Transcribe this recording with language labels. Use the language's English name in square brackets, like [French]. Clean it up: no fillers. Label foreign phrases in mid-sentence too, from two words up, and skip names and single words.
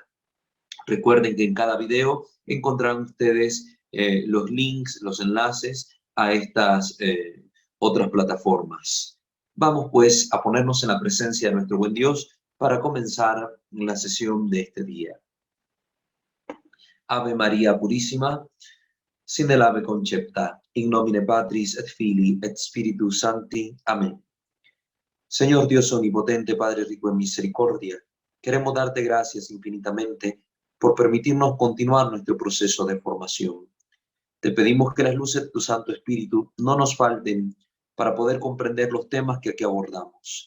[Spanish] Recuerden que en cada video encontrarán ustedes los links, los enlaces a estas otras plataformas. Vamos pues a ponernos en la presencia de nuestro buen Dios para comenzar la sesión de este día. Ave María Purísima, sin el ave concepta, [Latin] in nomine Patris et Filii et Spiritus Sancti. [Spanish] Amén. Señor Dios omnipotente, Padre rico en misericordia, queremos darte gracias infinitamente por permitirnos continuar nuestro proceso de formación. Te pedimos que las luces de tu Santo Espíritu no nos falten para poder comprender los temas que aquí abordamos.